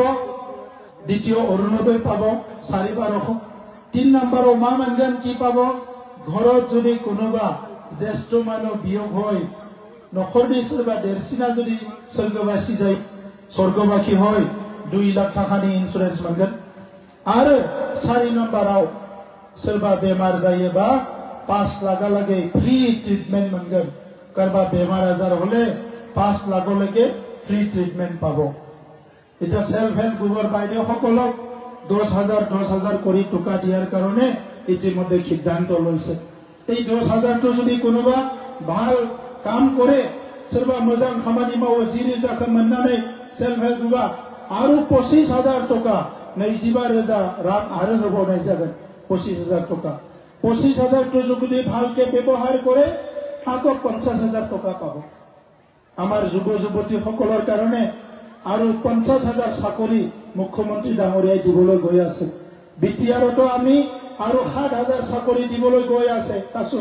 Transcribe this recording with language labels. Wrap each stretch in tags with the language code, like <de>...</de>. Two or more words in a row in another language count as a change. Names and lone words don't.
<as>দ্বিতীয় অৰুণোদয় পাব 4,1200। 3 নম্বৰ মা মানগান কি পাব? ঘৰত যদি কোনোবা জ্যেষ্ঠ মানুহ বিয়োগ হয়,</as> <brx>नखरदि सोरबा देरसिना</brx> <as>যদি স্বৰ্গবাসী যায়, স্বৰ্গবাসী হয়, 2 লাখ টাকানি ইন্সুরেন্স मोनगोन।</as> <brx>आरो 4 नम्बराव सोरबा बेमार जायोबा 5 लाखहालागै</brx> <en>free treatment</en> <brx>मोनगोन। सोरबा बेमार</brx> <as>আজাৰ হ'লে 5 লাখলৈকে</as> <en>free treatment</en> <as>পাব। এটা</as> <en>self help group</en> <as>বাইদেউসকলক 10,000 কৰি টকা দিয়াৰ কাৰণে ইতিমধ্যে সিদ্ধান্ত লৈছে। এই 10,000টো যদি কোনোবা ভাল কাম কৰে,</as> <brx>सोरबा मोजां खामानि मावो, 10,000 मोननानै</brx> <en>self help group</en> <brx>आरो 25,000 टका 25,000 रां आरो होबावनाय जागोन।</brx> <as>25,000 टका 25,000 টো যদি ভালকে ব্যৱহাৰ কৰে আকৌ 50,000 টকা পাব। আমাৰ যুৱ যুৱতীসকলৰ কাৰণে আৰু 50,000 চাকৰি মুখ্যমন্ত্ৰী ডাঙৰীয়াই দিবলৈ গৈ আছে। বিটিআৰতো আমি আৰু 7,000 চাকৰি দিবলৈ গৈ আছো।</as>